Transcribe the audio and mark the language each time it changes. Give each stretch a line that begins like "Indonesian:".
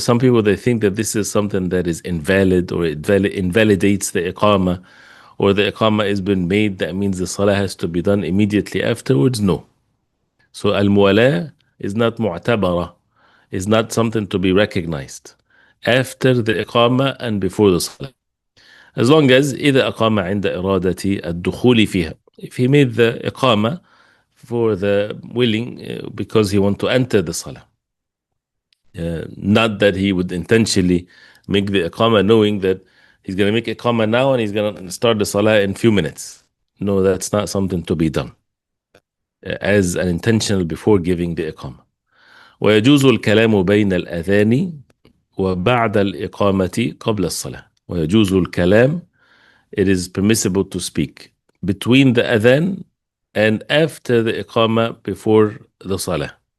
English: Some people, they think that this is something that is invalid, or it invalidates the iqamah, or the iqamah has been made, that means the salah has to be done immediately afterwards. No. So al-muwala is not mu'tabara, is not something to be recognized after the iqamah and before the salah. As long as
Arabic: إذا أقام عند إرادة الدخول فيها.
English: If he made the iqamah for the willing, because he want to enter the salah. Not that he would intentionally make the iqamah knowing that he's going to make iqamah now and he's going to start the salah in few minutes. No, that's not something to be done as an intentional before giving the iqamah.
Arabic: ويجوز الكلام بين الأذان وبعد الإقامة قبل الصلاة. ويجوز الكلام,
English: it is permissible to speak between the adhan and after the iqamah before the salah.